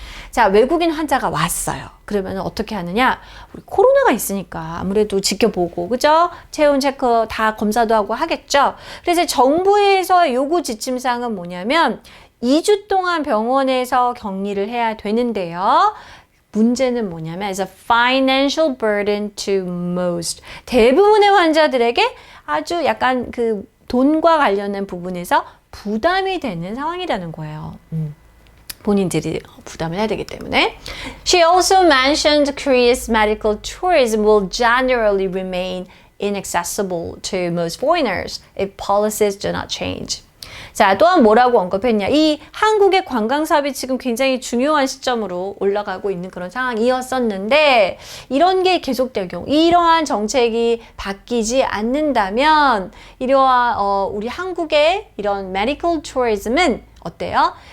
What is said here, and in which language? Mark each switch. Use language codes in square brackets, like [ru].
[ko] 자, 외국인 환자가 왔어요. 그러면 어떻게 하느냐? 우리 코로나가 있으니까 아무래도 지켜보고, 그죠? 체온 체크 다 검사도 하고 하겠죠? 그래서 정부에서 요구 지침사항은 뭐냐면 2주 동안 병원에서 격리를 해야 되는데요. [en] 문제는 뭐냐면 as a financial burden to most. [ko] 대부분의 환자들에게 아주 약간 그 돈과 관련된 부분에서 부담이 되는 상황이라는 거예요. 본인들이 부담을 해야 되기 때문에. [en] She also mentioned Korea's medical tourism will generally remain inaccessible to most foreigners if policies do not change. [ko] 자, 또한 뭐라고 언급했냐. 이 한국의 관광 사업이 지금 굉장히 중요한 시점으로 올라가고 있는 그런 상황이었었는데 이런 게 계속될 경우, 이러한 정책이 바뀌지 않는다면 이러한 우리 한국의 이런 medical tourism은 어때요?